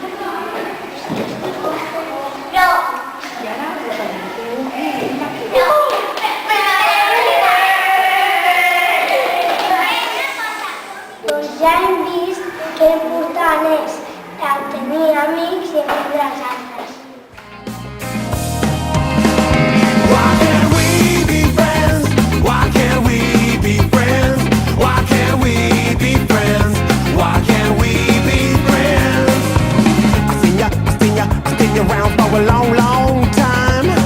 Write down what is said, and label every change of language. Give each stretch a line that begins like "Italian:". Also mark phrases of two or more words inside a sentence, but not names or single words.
Catalan: No. Doncs ja hem vist que important és tenir amics i aprendre els altres.
English: Why can't we be friends? Why can't we be friends? Why can't we be friends? Why can't we be friends? I've seen you around for a long, long time.